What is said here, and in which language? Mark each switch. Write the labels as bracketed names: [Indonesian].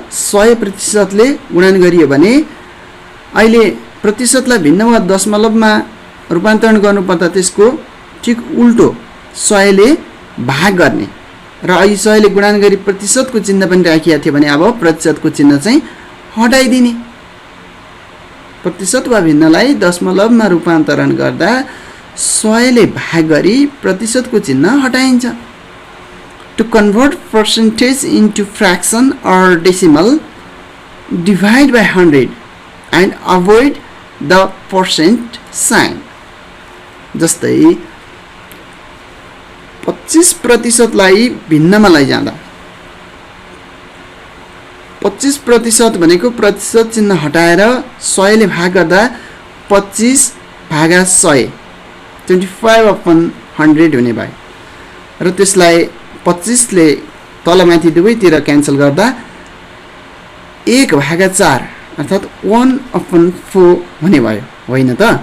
[Nepali] 100% ले गुणन गरियो भने अहिले प्रतिशतलाई भिन्न वा दशमलवमा रूपान्तरण गर्नुपर्दा त्यसको ठीक उल्टो 100 ले भाग गर्ने र अहिले 100 ले गुणन गरी प्रतिशतको चिन्ह पनि राखिएको थियो भने अब प्रतिशतको चिन्ह चाहिँ हटाइदिने। प्रतिशत वा भिन्नलाई दशमलवमा रूपान्तरण गर्दा 100 ले भाग गरी प्रतिशतको चिन्ह हटाइन्छ। [English] To convert percentage into fraction or decimal, divide by 100 and avoid the percent sign. [Nepali] जस्तै 25% लाई भिन्नमा लैजाँदा 25% भनेको प्रतिशत चिन्ह हटाएर 100 ले भाग गर्दा 25/100 25/100 हुने भयो र त्यसलाई 25 ले तलमाथि दुवैतिर क्यान्सल गर्दा 1/4 अर्थात् 1/4 हुने भयो होइन त।